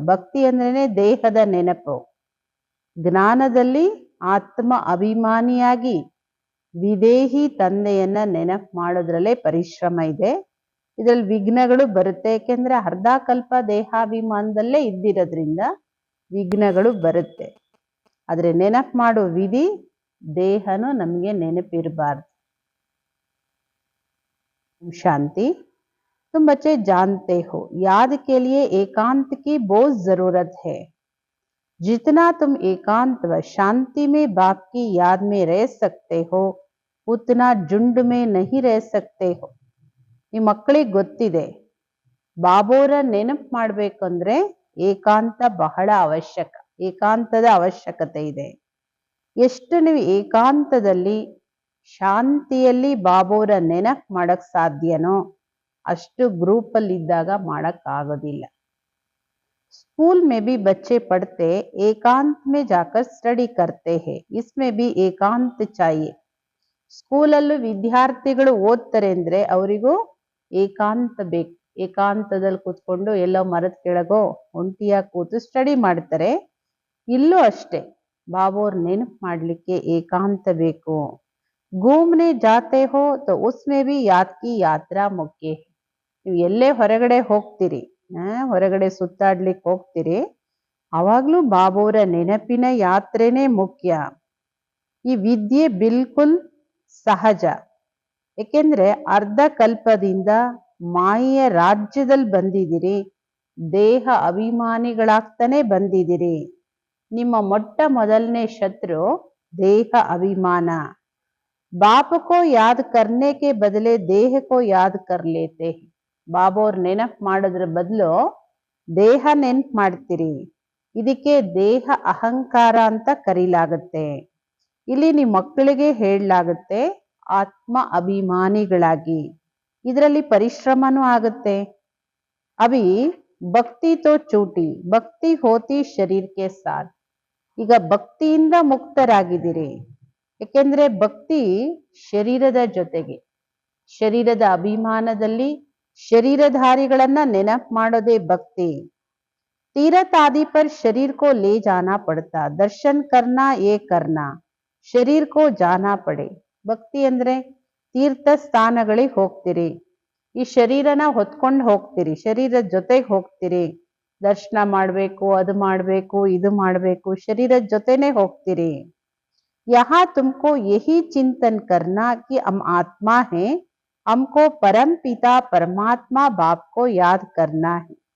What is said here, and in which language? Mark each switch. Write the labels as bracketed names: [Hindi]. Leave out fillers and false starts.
[Kannada] ಭಕ್ತಿ ಅಂದ್ರೇನೆ ದೇಹದ ನೆನಪು. ಜ್ಞಾನದಲ್ಲಿ ಆತ್ಮ ಅಭಿಮಾನಿಯಾಗಿ ವಿದೇಹಿ ತಂದೆಯನ್ನ ನೆನಪು ಮಾಡೋದ್ರಲ್ಲೇ ಪರಿಶ್ರಮ ಇದೆ. ಇದರಲ್ಲಿ ವಿಘ್ನಗಳು ಬರುತ್ತೆ. ಯಾಕೆಂದ್ರೆ ಅರ್ಧ ಕಲ್ಪ ದೇಹಾಭಿಮಾನದಲ್ಲೇ ಇದ್ದಿರೋದ್ರಿಂದ ವಿಘ್ನಗಳು ಬರುತ್ತೆ. ಆದ್ರೆ ನೆನಪು ಮಾಡೋ ವಿಧಿ, ದೇಹನು ನಮಗೆ ನೆನಪಿರಬಾರ್ದು. [Hindi] शांति। तुम बच्चे जानते हो, याद के लिए एकांत की बहुत जरूरत है. जितना तुम एकांत व शांति में बाप की याद में रह सकते हो, उतना झुंड में नहीं रह सकते हो. [Kannada] ಈ ಮಕ್ಕಳಿಗೆ ಗೊತ್ತಿದೆ, ಬಾಬೋರ ನೆನಪು ಮಾಡ್ಬೇಕಂದ್ರೆ ಏಕಾಂತ ಬಹಳ ಅವಶ್ಯಕ. ಏಕಾಂತದ ಅವಶ್ಯಕತೆ ಇದೆ. ಎಷ್ಟು ನೀವು ಏಕಾಂತದಲ್ಲಿ ಶಾಂತಿಯಲ್ಲಿ ಬಾಬೋರ ನೆನಪು ಮಾಡಕ್ ಸಾಧ್ಯನೋ ಅಷ್ಟು ಗ್ರೂಪಲ್ಲಿ ಇದ್ದಾಗ ಮಾಡಕ್ ಆಗೋದಿಲ್ಲ. [Hindi] स्कूल में भी बच्चे पढ़ते एकांत में जाकर स्टडी करते हैं. इसमें भी एकांत चाहिए. [Kannada] ಸ್ಕೂಲಲ್ಲೂ ವಿದ್ಯಾರ್ಥಿಗಳು ಓದ್ತಾರೆ ಅಂದ್ರೆ ಅವರಿಗೂ ಏಕಾಂತ ಬೇಕು. ಏಕಾಂತದಲ್ಲಿ ಕೂತ್ಕೊಂಡು ಎಲ್ಲೋ ಮರದ ಕೆಳಗೋ ಒಂಟಿಯಾಗಿ ಕೂತು ಸ್ಟಡಿ ಮಾಡ್ತಾರೆ. ಇಲ್ಲೂ ಅಷ್ಟೇ, ಬಾಬೋರ್ ನೆನಪು ಮಾಡ್ಲಿಕ್ಕೆ ಏಕಾಂತ ಬೇಕು. [Hindi] घूमने जाते हो तो उसमें भी याद की यात्रा मुख्य है. [Kannada] ನೀವು ಎಲ್ಲೇ ಹೊರಗಡೆ ಹೋಗ್ತೀರಿ, ಹೊರಗಡೆ ಸುತ್ತಾಡ್ಲಿಕ್ಕೆ ಹೋಗ್ತೀರಿ, ಅವಾಗ್ಲೂ ಬಾಬೋರ ನೆನಪಿನ ಯಾತ್ರೆನೇ ಮುಖ್ಯ. ಈ ವಿದ್ಯೆ ಬಿಲ್ಕುಲ್ ಸಹಜ. ಏಕೆಂದ್ರೆ ಅರ್ಧ ಕಲ್ಪದಿಂದ ಮಾಯೆಯ ರಾಜ್ಯದಲ್ಲಿ ಬಂದಿದ್ದೀರಿ. ದೇಹ ಅಭಿಮಾನಿಗಳಾಗ್ತಾನೆ ಬಂದಿದ್ದೀರಿ. ನಿಮ್ಮ ಮೊಟ್ಟ ಮೊದಲನೇ ಶತ್ರು ದೇಹ ಅಭಿಮಾನ. [Hindi] बाप को याद करने के बदले देह को याद कर लेते हैं. [Kannada] ಬಾಬೋರ್ ನೆನಪು ಮಾಡೋದ್ರ ಬದಲು ದೇಹ ನೆನಪು ಮಾಡ್ತೀರಿ. ಇದಕ್ಕೆ ದೇಹ ಅಹಂಕಾರ ಅಂತ ಕರೀಲಾಗುತ್ತೆ. ಇಲ್ಲಿ ನಿಮ್ಮ ಮಕ್ಕಳಿಗೆ ಹೇಳಲಾಗುತ್ತೆ, ಆತ್ಮ ಅಭಿಮಾನಿಗಳಾಗಿ. ಇದರಲ್ಲಿ ಪರಿಶ್ರಮನೂ ಆಗುತ್ತೆ. [Hindi] ಅಭಿ ಭಕ್ತಿ ತೋ ಚೂಟಿ, ಭಕ್ತಿ ಹೋತಿ ಶರೀರಕ್ಕೆ ಸಾಥ್. [Kannada] ಈಗ ಭಕ್ತಿಯಿಂದ ಮುಕ್ತರಾಗಿದ್ದೀರಿ. ಏಕೆಂದ್ರೆ ಭಕ್ತಿ ಶರೀರದ ಜೊತೆಗೆ, ಶರೀರದ ಅಭಿಮಾನದಲ್ಲಿ ಶರೀರಧಾರಿಗಳನ್ನ ನೆನಪು ಮಾಡೋದೇ ಭಕ್ತಿ. [Hindi] तीर्थ आदि पर शरीर को ले जाना पड़ता, दर्शन करना ये करना, ಶರೀರ ಕೋ ಜಾನಾ ಪಡೆ. [Kannada] ಭಕ್ತಿ ಅಂದ್ರೆ ತೀರ್ಥ ಸ್ಥಾನಗಳಿಗೆ ಹೋಗ್ತೀರಿ, ಈ ಶರೀರನ ಹೊತ್ಕೊಂಡು ಹೋಗ್ತೀರಿ, ಶರೀರದ ಜೊತೆಗೆ ಹೋಗ್ತೀರಿ, ದರ್ಶನ ಮಾಡಬೇಕು, ಅದು ಮಾಡಬೇಕು, ಇದು ಮಾಡಬೇಕು, ಶರೀರದ ಜೊತೆನೆ ಹೋಗ್ತೀರಿ. [Hindi] यहाँ तुमको यही चिंतन करना कि हम आत्मा है, हमको परम पिता परमात्मा बाप को याद करना है.